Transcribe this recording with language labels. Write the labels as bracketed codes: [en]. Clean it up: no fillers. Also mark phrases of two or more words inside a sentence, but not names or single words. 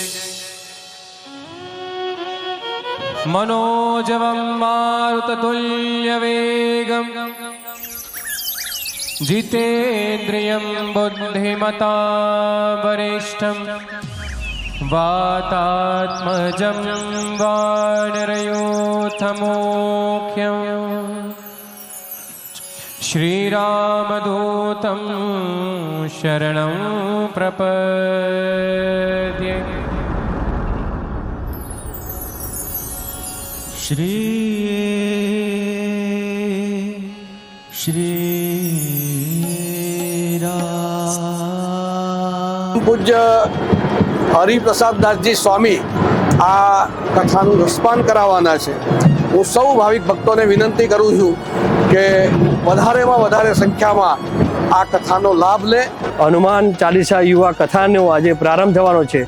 [sa] मनोजवं मारुततुल्यवेगं जितेन्द्रियं बुद्धिमतां वरिष्ठं वातात्मजं वानरयूथमुख्यं श्रीरामदूतं शरणं प्रपद्ये। श्री राम। [gu] પૂજ્ય હરિપ્રસાદદાસજી સ્વામી આ કથાનું રસપાન કરાવવાના છે। હું સૌ ભાવિક ભક્તોને વિનંતી કરું છું કે વધારેમાં વધારે સંખ્યામાં આ કથાનો લાભ લે। હનુમાન ચાલીસા યુવા કથાનો આજે પ્રારંભ થવાનો છે।